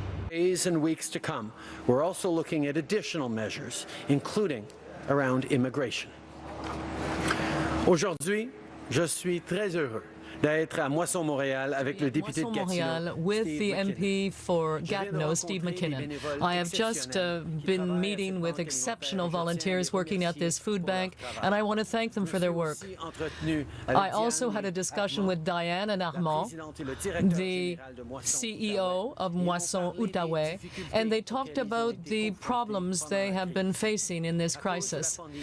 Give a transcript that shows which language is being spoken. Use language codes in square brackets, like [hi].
[en] Days and weeks to come, we're also looking at additional measures, including around immigration. [fr] Aujourd'hui, je suis très heureux d'être à Moisson-Montréal avec le député de Gatineau, [en] with the MP for Gatineau, Steve McKinnon. I have just been meeting with exceptional volunteers working at this food bank, and I want to thank them for their work. I also had a discussion with Diane and Armand, the CEO of Moisson-Outaouais, and they talked about the problems they have been facing in this crisis.